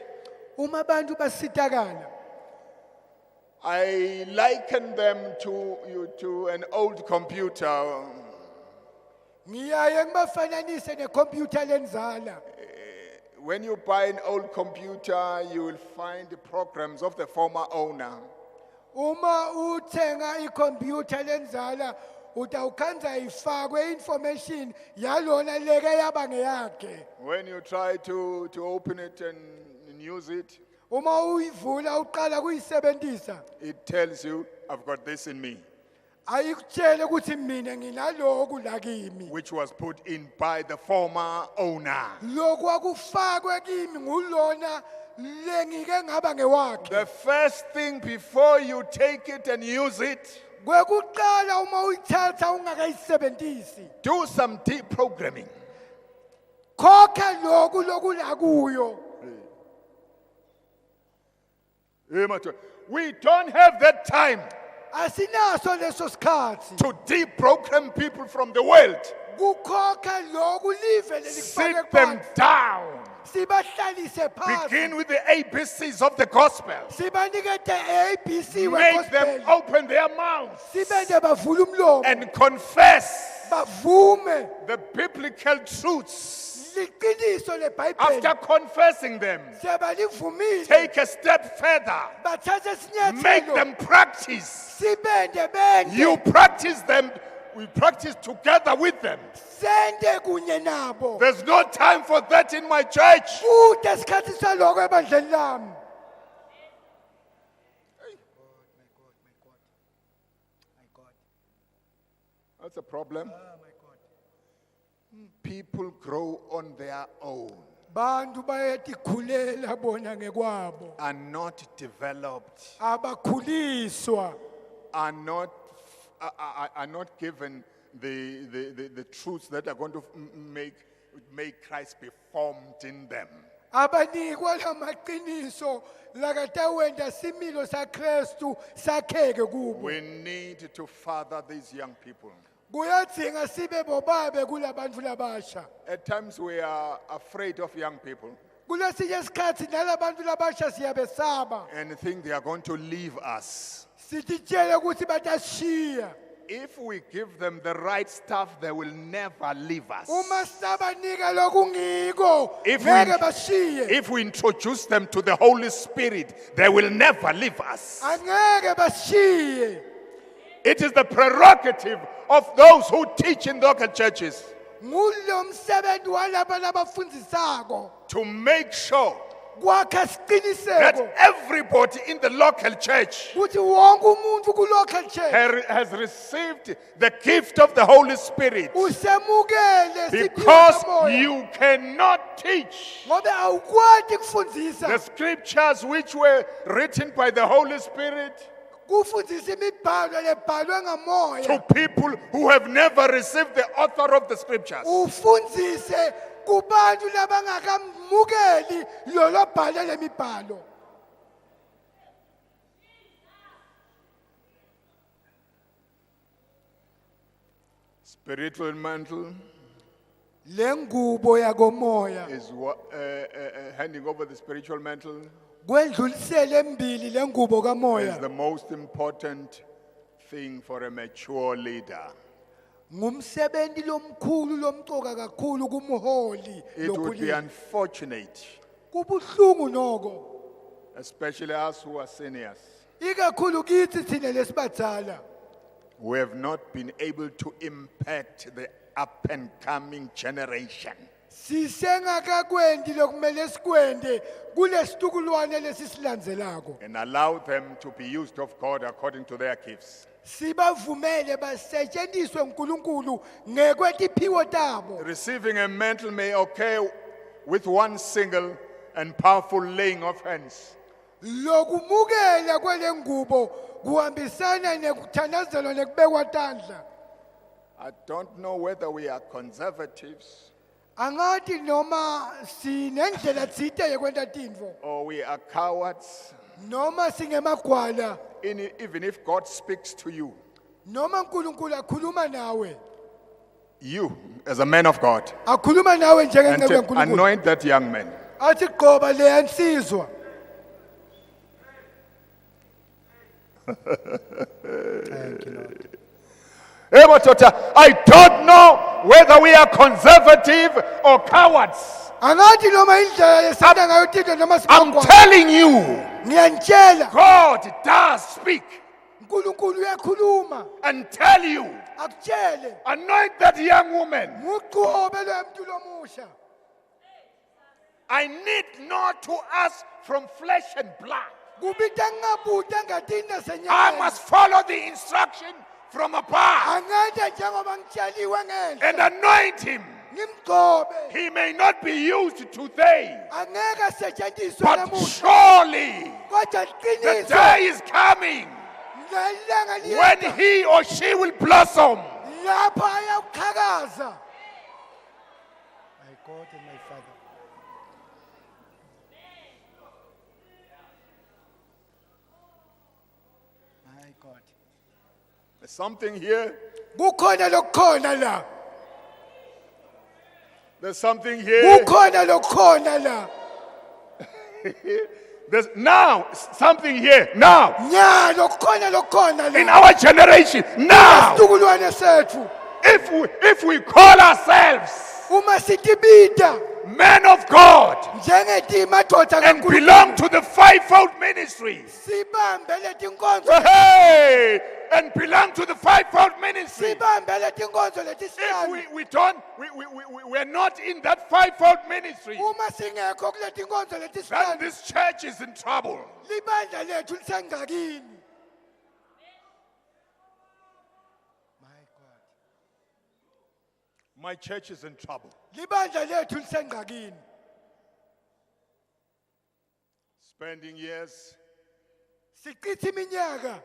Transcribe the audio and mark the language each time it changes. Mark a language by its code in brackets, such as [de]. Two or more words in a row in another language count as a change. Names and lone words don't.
[ss] uma abantu basitakala [en] I liken them to an old computer. [ss] ngiyaye ngibafananise necomputer lenzala. [en] When you buy an old computer, you will find the programs of the former owner. [ss] Uma uthenga icomputer lenzala utawukhanza ifakwe information yalona leke yaba ngeyakhe. [en] When you try to open it and use it, [ss] Uma uyivula uqala kuyisebenzisa [en] it tells you, I've got this in me, [ss] ayikutshele ukuthi mina nginaloku la kimi. [en] which was put in by the former owner. [ss] Lokhu akufakwe kimi ngulona lengike ngaba ngewakhe. [en] The first thing before you take it and use it, [ss] Kwekuqala uma uyithatha ungakayisebenzisi [en] do some deprogramming. [ss] khokha lokhu la kuyo. [en] We don't have that time [ss] Asinaso leso sikhathi [en] to deprogram people from the world. [ss] kukhokha lokhu live [en] Sit [ss] lelikufake [en] them [ss] phansi [en] down. [ss] sibahlalise phansi [en] Begin with the ABCs of the gospel. [ss] sibanikete ABC [en] Make them [ss] wegospel [en] open their mouths [ss] sibende bavula umlomo [en] and confess [ss] bavume [en] the biblical truths. [ss] liqiniso [en] After [ss] leBhayibheli [en] confessing them, [ss] sebalivumile [en] take a step further. [ss] bathathe [en] Make [ss] isinyathelo [en] them practice. [ss] sibende bende [en] You practice them. We practice together with them. [ss] sende kunye nabo [en] There's no time for that in my church. [ss] kude isikhathi saloko ebandleni lami. [en] That's a problem. People grow on their own, [ss] Bantu bayetikhulela bona ngekwabo [en] are not developed, [ss] abakhuliswa [en] are not given the truths that are going to make Christ be formed in them. [ss] abanikwa lamaqiniso lakatawenda similo saKristu sakheke kubo. [en] We need to father these young people. [ss] Kuyadzinga sibe bobabe kulabantu labasha. [en] At times we are afraid of young people [ss] Kulesinye isikhathi nalabantu labasha siyabesaba. [en] and think they are going to leave us. [ss] Sititshele ukuthi batashiya. [en] If we give them the right stuff, they will never leave us. [ss] Uma sabanika lokungiko [en] If [ss] ngeke bashiye. [en] If we introduce them to the Holy Spirit, they will never leave us. [ss] Angeke bashiye. [en] It is the prerogative of those who teach in local churches [ss] Ngulo msebenzi walaba labafundzisako [en] to make sure [ss] kwakha [en] that [ss] siqiniseko [en] everybody in the local church [ss] ukuthi wonke umuntu ku [en] local church has received the gift of the Holy Spirit, [ss] usemukele [en] because you cannot teach [ss] ngobe awukwati [en] the [ss] kufundzisa [en] scriptures which were written by the Holy Spirit [ss] kufundzisa imibhalo lebhalwe [en] to [ss] ngamoya [en] people who have never received the author of the scriptures. [ss] ufundzise kubantu labangakamukeli lo lobhale lemibhalo. [en] Spiritual mantle [ss] Lengubo yakomoya [en] is handing over the spiritual mantle [ss] kwendlulisele embili lengubo [en] is [ss] kamoya [en] the most important thing for a mature leader. [ss] ngumsebenzi lomkhulu lomcoka kakhulu kumholi [en] It would be [ss] lokulila. [en] unfortunate, [ss] Kubuhlungu noko [en] especially us who are seniors, [ss] ikakhulu kithi thina lesibadala [en] who have not been able to impact the up and coming generation. [ss] sisengakakwendi lokumele sikwende kulesitukulwane lesisilandzelako [en] And allow them to be used of God according to their gifts. [ss] sibavumele basetshenziswe uNkulunkulu ngekwetiphiwo tabo. [en] Receiving a mantle may occur with one single and powerful laying of hands. [ss] Lokumukela kwele ngubo kuhambisana nekuthandazelwa nekubekwa tandla. [en] I don't know whether we are conservatives [ss] Angati noma sinendlela tsite yekwenta tintfo [en] or we are cowards. [ss] noma singemagwala [en] Even if God speaks to you, [ss] noma uNkulunkulu akhuluma nawe [en] you as a man of God, [ss] akhuluma nawe [en] and [ss] njengenceku [en] to [ss] kaNkulunkulu [en] anoint that young man. [ss] athi qoba leya nsizwa. [en] Hey, Matota, I don't know whether we are conservative or cowards. [ss] Angathi noma indlela yesenza ngayo into noma [en] I'm [ss] sibangwa. [en] telling you, [ss] Ngiyantshela [en] God does speak [ss] uNkulunkulu uyakhuluma [en] and tell you, [ss] akutshele [en] anoint that young woman. [ss] nguqobe lo muntu lomusha. [en] I need not to ask from flesh and blood. [ss] Kubita ngabuta ngatinda [en] I [ss] senyama. [en] must follow the instruction from above [ss] Angada njengoba ngitshaliwe [en] and [ss] ngendle. [en] anoint him. [ss] Ngimgcobe. [en] He may not be used today, [ss] Angeke asetshenziswe [en] but [ss] namuhla. [en] surely [ss] Kodwa [en] the [ss] iqiniso [en] day is coming [ss] ngelanga [en] when [ss] liyeza [en] he or she will blossom. [ss] lapho ayaqhakaza. [en] My God and my Father. My God. There's something here. [ss] Kukhona lokukhona la. [en] There's something here. [ss] Kukhona lokukhona la. [en] There's now something here. Now. [ss] Nya lokukhona lokukhona [en] In [ss] la. [en] our generation. Now. [ss] Isizukulwane sethu. [en] If we call ourselves [ss] Uma sitibita [en] men of God [ss] njengeti madoda [en] and [ss] kaNkulunkulu. [en] belong to the fivefold ministry. [ss] Sibambe leti nkonzo. [en] Hey, and belong to the fivefold ministry. [ss] Sibambe leti nkonzo leti [en] If [ss] sihlanu. [en] we're not in that fivefold ministry, [ss] Uma singekho kuleti nkonzo leti [en] then [ss] sihlanu. [en] this church is in trouble. [ss] Libandla lethu lisengxakini. [en] My God. My church is in trouble. [ss] Libandla lethu lisengxakini. [en] Spending years [ss] Siqithe iminyaka